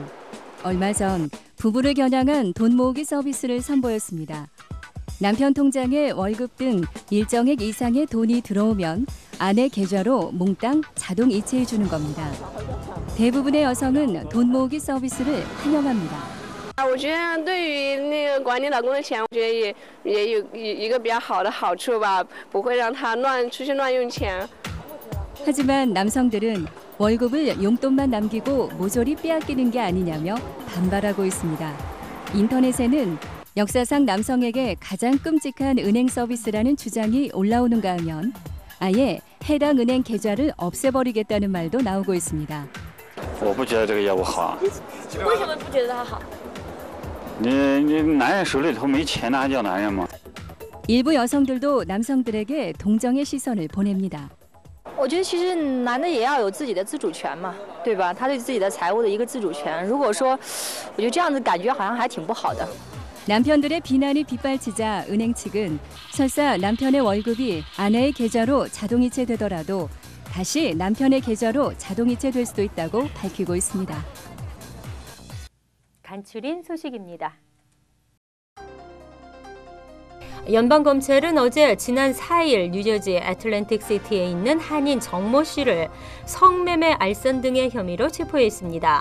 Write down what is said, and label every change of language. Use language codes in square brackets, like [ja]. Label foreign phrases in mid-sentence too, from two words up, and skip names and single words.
[ko] 얼마 전 부부를 겨냥한 돈 모으기 서비스를 선보였습니다. 남편 통장에 월급 등 일정액 이상의 돈이 들어오면 아내 계좌로 몽땅 자동 이체해 주는 겁니다. 대부분의 여성은 돈 모으기 서비스를 환영합니다. [zh] 我觉得对于那个管理老公的钱，我觉得也有一个比较好的好处吧，不会让他出去乱用钱。 [ko] 하지만 남성들은 월급을 용돈만 남기고 모조리 빼앗기는 게 아니냐며 반발하고 있습니다. 인터넷에는 역사상 남성에게 가장 끔찍한 은행 서비스라는 주장이 올라오는가 하면 아예 해당 은행 계좌를 없애버리겠다는 말도 나오고 있습니다. [zh] 我不觉得这个业务好。为什么不觉得它好？你男人手里头没钱，那还叫男人吗？ [ko] 일부 여성들도 남성들에게 동정의 시선을 보냅니다. [zh] 我觉得其实男的也要有自己的自主权嘛，对吧？他对自己的财务的一个自主权。如果说，我觉得这样子感觉好像还挺不好的。 [ko] 남편들의 비난이 뒷발치자 은행 측은 설사 남편의 월급이 아내의 계좌로 자동이체되더라도 다시 남편의 계좌로 자동이체될 수도 있다고 밝히고 있습니다. 간추린 소식입니다. 연방검찰은 어제 지난 4일 뉴저지 애틀랜틱시티에 있는 한인 정모 씨를 성매매 알선 등의 혐의로 체포했습니다.